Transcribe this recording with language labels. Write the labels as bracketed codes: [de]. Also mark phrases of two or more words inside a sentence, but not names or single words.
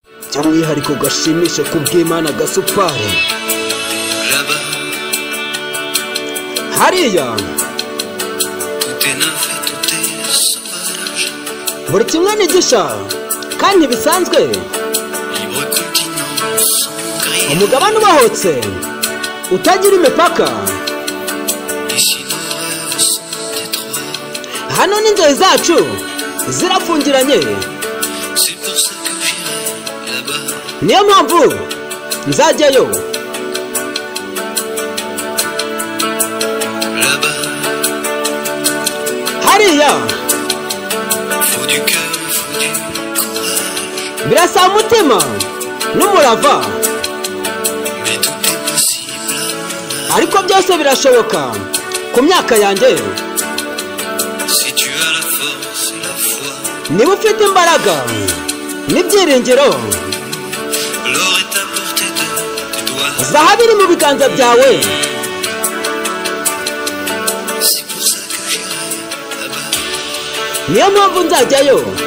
[rw] By'umwihariko gashimishe ku bw'Imana gasupari. [fr] Là-bas, Hariya, tout est neuf et tout est sauvage. [rw] buri kimwe ni gishya, kandi ntibisanzwe. [fr] Libre continent sans grille. [rw] Umugabane ubahotse, utagira imipaka. [fr] Ici, nos rêves sont étroits. [rw] Hano n'inzozi zacu zirafungiranye. [fr] C'est pour ça que j'irai là-bas. [rw] Niyo mpamvu nzajyayo. [fr] Là-bas, Hariya, faut du cœur, faut du courage. [rw] birasaba umutima n'umurava. [fr] Mais tout est possible à mon âge. [rw] Ariko byose birashoboka ku myaka yanjye. [fr] Si tu as la force et la foi, [rw] Niba ufite imbaraga n'ibyiringiro, [fr] l'or est à portée de tes doigts. [rw] zahabu iri mu biganza byawe. [fr] C'est pour ça que j'irai là-bas. [rw] Niyo mpamvu nzajyayo.